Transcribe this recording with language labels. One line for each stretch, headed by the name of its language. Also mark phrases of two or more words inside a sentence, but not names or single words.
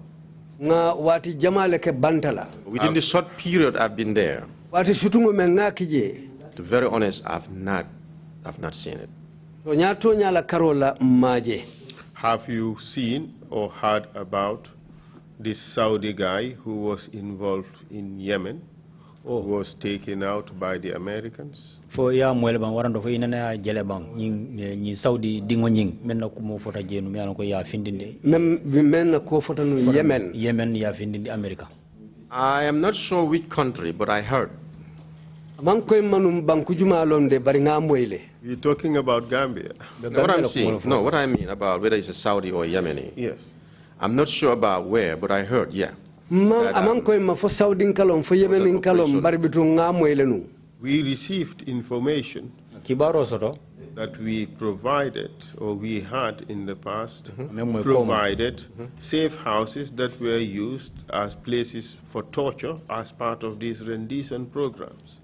English: Within the short period I've been there, to be very honest, I've not seen it. Have you seen or heard about this Saudi guy who was involved in Yemen, who was taken out by the Americans?
Mandingo: Fo ya mwele bang warando fo inana jele bang ni Saudi dingo nying men na kumo fota jenu mi ko ya findinde men na ko fota no Yemen ya findinde America.
English: I am not sure which country, but I heard. You're talking about Gambia. What I'm saying, no, what I mean about whether it's a Saudi or Yemeni. Yes. I'm not sure about where, but I heard, yeah. We received information that we provided, or we had in the past, provided safe houses that were used as places for torture as part of these rendition programs.